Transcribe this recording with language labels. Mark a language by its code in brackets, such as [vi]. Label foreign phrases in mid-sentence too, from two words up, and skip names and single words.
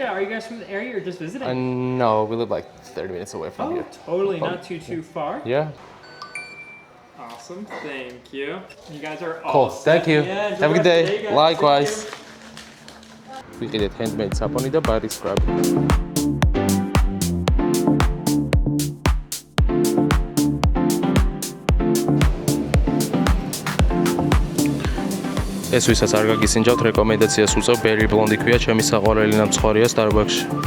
[en] Are you guys from the area or just visiting? No, we live like 30 minutes away from here. Totally not too far. Yeah. Awesome. Thank you. You guys are all Cool. set. Thank you. Yeah, Have a good day. guys. Likewise. Thank [ka] ვიყიდეთ handmade saponi და [en] body scrub. [ka] ეს ვისაც არ გაგისინჯავთ, რეკომენდაციას უწევ Berry Blonde ქვია, ჩემი საყვარელი ნამცხვარია Starbucks-ში.